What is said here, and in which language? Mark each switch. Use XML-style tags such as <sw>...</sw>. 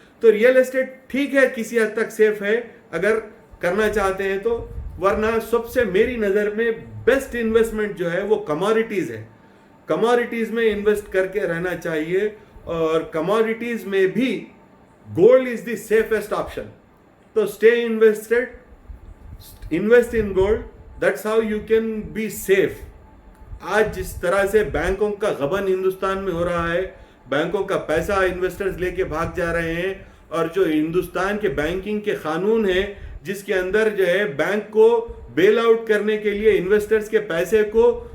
<ur>تو real estate ٹھیک ہے, کسی حد تک سیف ہے اگر کرنا چاہتے ہیں تو, ورنہ سب سے میری نظر میں بیسٹ انویسٹمنٹ جو ہے وہ کموڈیٹیز ہے. کموڈیٹیز میں انویسٹ کر کے رہنا چاہیے, اور کموڈیٹیز میں بھی</ur> <en>Gold is the safest option. تو stay invested, invest in gold, that's how you can be safe.</en> <ur>آج جس طرح سے بینکوں کا غبن ہندوستان میں ہو رہا ہے, بینکوں کا پیسہ انویسٹرز لے کے بھاگ جا رہے ہیں, اور جو ہندوستان کے بینکنگ کے قانون ہیں جس کے اندر جو ہے بینک کو بیل آؤٹ کرنے کے لیے انویسٹرز کے پیسے کو</ur>